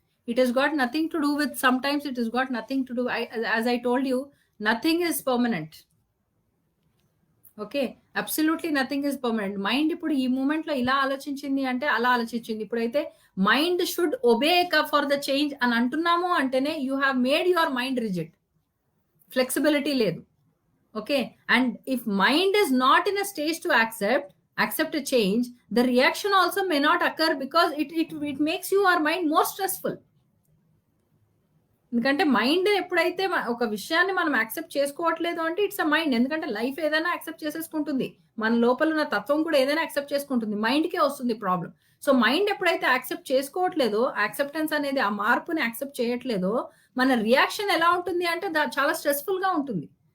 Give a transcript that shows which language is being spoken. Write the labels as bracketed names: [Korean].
[English] It has got nothing to do with sometimes it has got nothing to do as I told you nothing is permanent. Okay. Absolutely nothing is permanent. [Telugu] Mind ఇప్పుడు ఈ మూమెంట్‌లో ఇలా ఆలోచించింది అంటే అలా ఆలోచించింది. [English] ఇప్పుడైతే mind should obey for the change [Telugu] అని అంటున్నాము అంటేనే [English] You have made your mind rigid. [Telugu] Flexibility లేదు. Okay. [English] And if mind is not in a stage to accept a change, the reaction also may not occur because it makes your mind more stressful. [Telugu] ఎందుకంటే mind ఎప్పుడైతే ఒక విషయాన్ని మనం accept చేసుకోవట్లేదు అంటే [English] It's a mind. [Telugu] ఎందుకంటే life ఏదైనా accept చేసేసుకుంటుంది. మన లోపల ఉన్న తత్వం కూడా ఏదైనా యాక్సెప్ట్ చేసుకుంటుంది. మైండ్‌కే వస్తుంది ప్రాబ్లమ్. సో మైండ్ ఎప్పుడైతే యాక్సెప్ట్ చేసుకోవట్లేదో, యాక్సెప్టెన్స్ అనేది ఆ మార్పుని యాక్సెప్ట్ చేయట్లేదో, మన రియాక్షన్ ఎలా ఉంటుంది అంటే చాలా స్ట్రెస్‌ఫుల్‌గా ఉంటుంది.